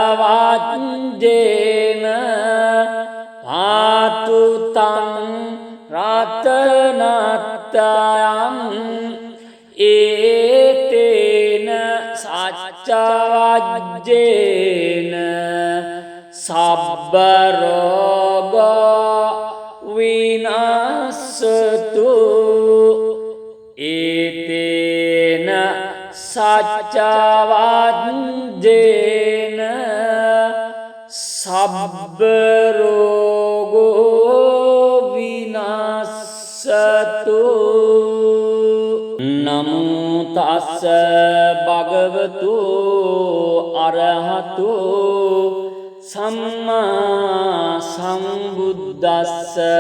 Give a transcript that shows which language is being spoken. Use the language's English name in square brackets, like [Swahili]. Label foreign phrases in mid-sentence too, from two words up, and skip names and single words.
[Pali] වජ්ජේන පාතු තං රතනත්තයං ඒතේන සච්ච වජ්ජේන සබ්බ රෝග විනාශ ඒතේන සච්චවද්දේන සබ්බ රෝගෝ විනස්සතු. නමෝ තස්ස භගවතු අරහතු සම්මා සම්බුද්දස්ස.